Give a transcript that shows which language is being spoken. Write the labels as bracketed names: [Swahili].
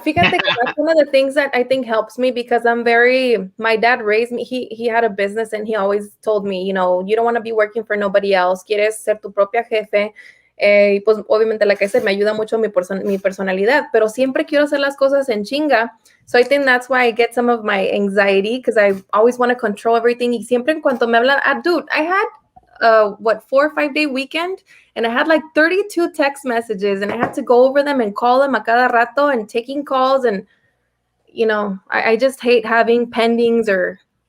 [Spanish] Fíjate que [English] that's one of the things that I think helps me because my dad raised me, he had a business and he always told me, you don't want to be working for nobody else, [Spanish] quieres ser tu propia jefe. Y pues obviamente, [English] like I said, [Spanish] me ayuda mucho mi personalidad, pero siempre quiero hacer las cosas en chinga. [English] So I think that's why I get some of my anxiety because I always want to control everything. [Spanish] Y siempre en cuanto me hablan, [English] dude, I had 4 or 5 day weekend and I had like 32 text messages and I had to go over them and call them [Spanish] a cada rato [English] and taking calls and I just hate having pendings or